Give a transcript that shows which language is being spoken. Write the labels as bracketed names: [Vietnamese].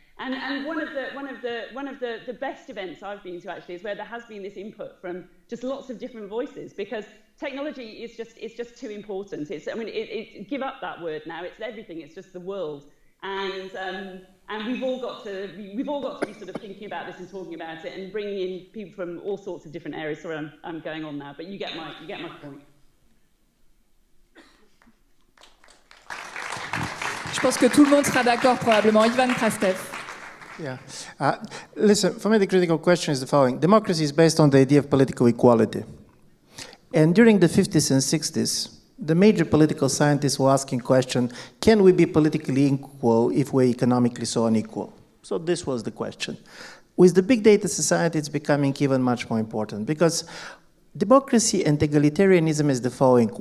[English] And one of the best events I've been to actually is where there has been this input from just lots of different voices, because technology is just too important. Give up that word now. It's everything. It's just the world. And we've all got to be sort of thinking about this and talking about it and bringing in people from all sorts of different areas. Sorry, I'm going on now, but you get my point. [French] Je pense que tout le monde sera d'accord probablement. Ivan Krastev. [English] Yeah. Listen, for me the critical question is the following. Democracy is based on the idea of political equality. And during the 50s and 60s, the major political scientists were asking the question, can we be politically equal if we're economically so unequal? So this was the question. With the big data society, it's becoming even much more important, because democracy and egalitarianism is the following.